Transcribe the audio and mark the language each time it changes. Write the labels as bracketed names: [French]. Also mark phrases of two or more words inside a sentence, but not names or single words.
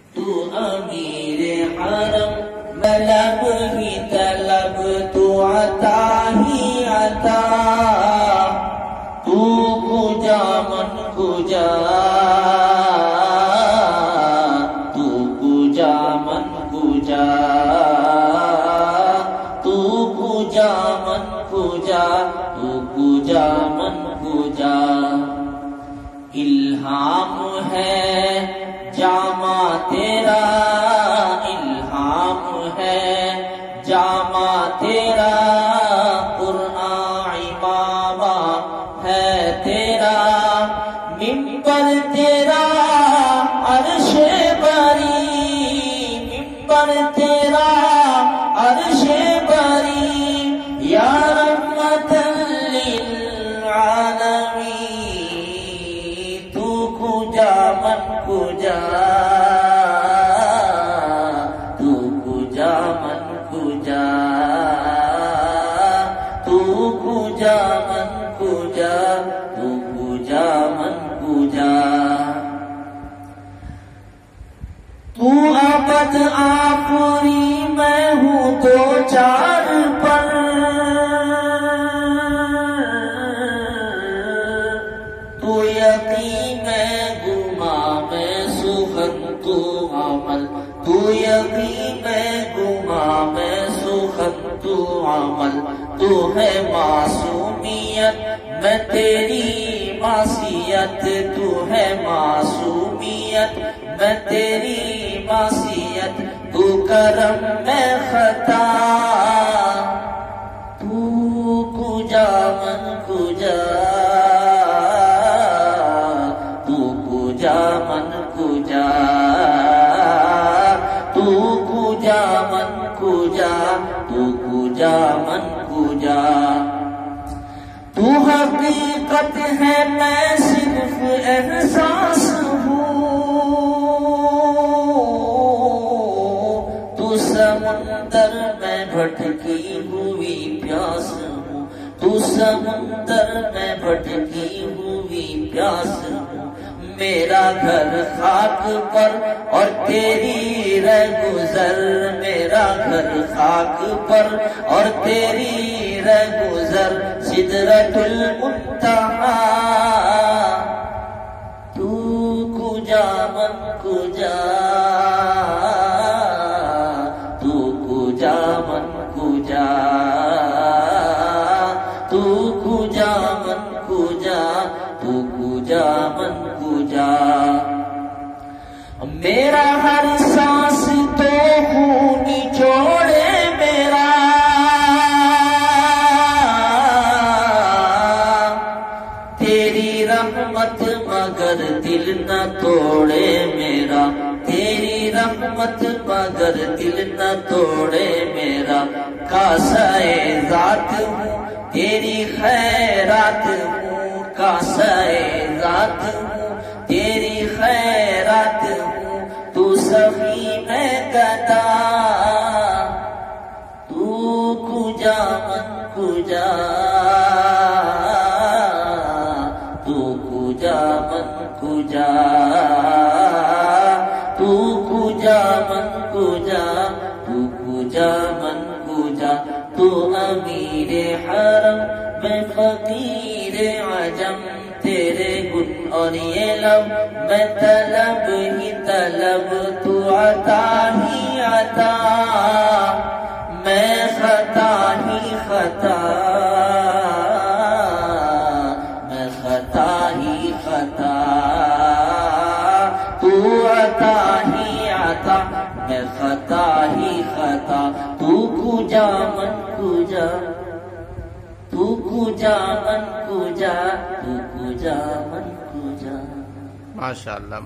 [Urdu] تو امیر حرم طلب ہی طلب تو عطا ہی عطا [Persian] تو کجا من کجا تو کجا من کجا تو کجا من کجا تو کجا من کجا [Urdu] الہام ہے جامع تیرا الہام ہے جامع تیرا قرآن امامہ ہے تیرا ممبر تیرا عرش بری ممبر تیرا عرش بری [Arabic] یا رحمت [Persian] للعالمین تو کجا من کجا تو کجا من کجا تو کجا من کجا تو کجا من کجا [Urdu] تو ابد آخری میں ہوں دو چار پر تو یقین میں گما میں سخن تو عمل تو یقین میں گما میں سخن تو عمل تو ہے معصومیت میں تیری معصیت تو ہے معصومیت میں تیری معصیت تو کرم میں خطا [Persian] تو کجا من کجا تو کجا من کجا تو کجا من کجا تو کجا من کجا [Urdu] تو حقیقت ہے میں صرف احساس ہوں تو سمندر میں بھٹکی ہوئی پیاس ہوں تو سمندر میں بھٹکی ہوئی پیاس ہوں میرا گھر خاک پر اور تیری رہ گزر میرا گھر خاک پر اور تیری رہ گزر [Arabic] سدرۃ المنتہا [Persian] تو کجا من کجا تو کجا من کجا تو کجا من کجا تو کجا من کجا [Urdu] میرا ہر سانس تو خون نچوڑے میرا تیری رحمت مگر دل نہ توڑے میرا تیری رحمت مگر دل نہ توڑے میرا کاسائے ذات ہوں تیری خیرات ہوں کاسائے ذات ہوں تیری خیرات ہوں تو سخی میں گدا [Persian] تو کجا من کجا تو کجا من کجا تو کجا من کجا تو کجا من کجا [Urdu] تو امیر حرم میں فقیر عجم تیرے گن اور یہ لب میں طلب ہی طلب تو عطا ہی عطا میں خطا ہی خطا میں خطا ہی خطا تو عطا ہی عطا میں خطا ہی خطا [Persian] تو کجا من کجا تو کجا من کجا تو کجا من کجا [Urdu] ماشاءاللہ.